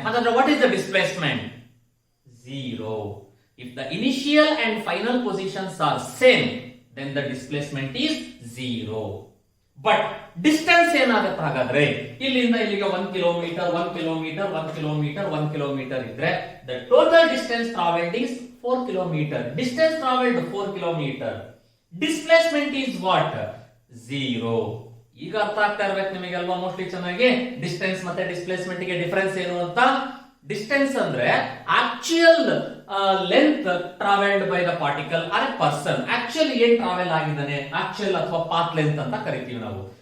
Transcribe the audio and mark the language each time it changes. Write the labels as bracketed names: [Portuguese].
[English] ಹಾಗಾದ್ರೆ what is the displacement? 0. If the initial and final positions are same, then the displacement is 0. [Kannada] But distance ಏನಾಗುತ್ತೆ ಹಾಗಾದ್ರೆ, ಇಲ್ಲಿಂದ ಇಲ್ಲಿಗೆ 1 kilometre 1 kilometre 1 kilometre 1 kilometre ಇದ್ರೆ [English] the total distance traveled is [Kannada] 4 kilometre. [English] Distance traveled 4 kilometre. Displacement is what? 0. [Kannada] ಈಗ ಅರ್ಥ ಆಗ್ತಾ ಇರ್ಬೇಕು ನಿಮಗೆಲ್ವಾ mostly ಚೆನ್ನಾಗಿ ಡಿಸ್ಟೆನ್ಸ್ ಮತ್ತೆ ಡಿಸ್ಪ್ಲೇಸ್ಮೆಂಟ್ ಗೆ ಡಿಫರೆನ್ಸ್ ಏನು ಅಂತ. ಡಿಸ್ಟೆನ್ಸ್ ಅಂದ್ರೆ [English] actual length travelled by the particle or a person, [Kannada] actual ಏನ್ ಟ್ರಾವೆಲ್ ಆಗಿದ್ದಾನೆ, ಆಕ್ಚುಯಲ್ ಅಥವಾ ಪಾತ್ ಲೆಂತ್ ಅಂತ ಕರಿತೀವಿ ನಾವು.